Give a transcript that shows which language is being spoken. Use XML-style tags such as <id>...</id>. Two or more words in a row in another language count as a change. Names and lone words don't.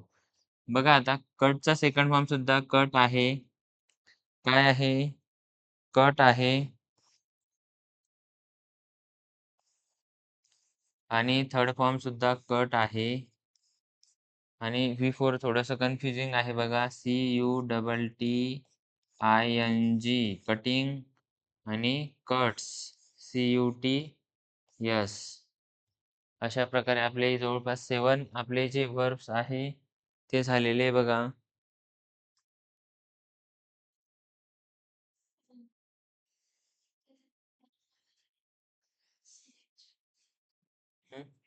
<mr>बघा आता कटचा</mr> <en>second form</en> <mr>सुद्धा कट आहे. काय आहे? कट आहे. आणि</mr> <en>third form</en> <mr>सुद्धा कट आहे. आणि V4 थोडंसं कन्फ्युजिंग आहे बघा.</mr> <en>C-U-T-T-I-N-G cutting</en> <mr>आणि</mr> <en>cuts C-U-T-S.</en> <mr>अशा प्रकारे आपले जवळपास 7 आपले जे वर्ब्स आहे ते झालेले बघा. हं.</mr>